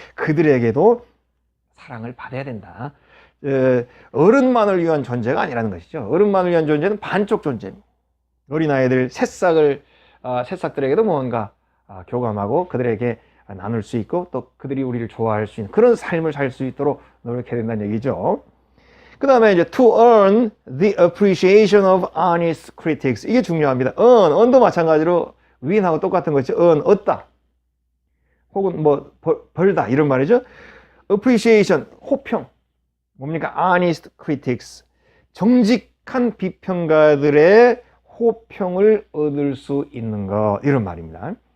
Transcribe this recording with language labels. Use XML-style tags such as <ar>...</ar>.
<ko>그들에게도 사랑을 받아야 된다. 어른만을 위한 존재가 아니라는 것이죠. 어른만을 위한 존재는 반쪽 존재입니다. 어린아이들, 새싹들에게도 뭔가 교감하고 그들에게 나눌 수 있고, 또 그들이 우리를 좋아할 수 있는 그런 삶을 살 수 있도록 노력해야 된다는 얘기죠. 그 다음에 이제</ko> <en>to earn the appreciation of honest critics,</en> <ko>이게 중요합니다. earn도 마찬가지로 win하고 똑같은 거죠. 얻다. 혹은 뭐 벌다 이런 말이죠. appreciation, 호평. 뭡니까?</ko> <en>honest critics.</en> <ko>정직한 비평가들의 호평을 얻을 수 있는 것, 이런 말입니다.</ko>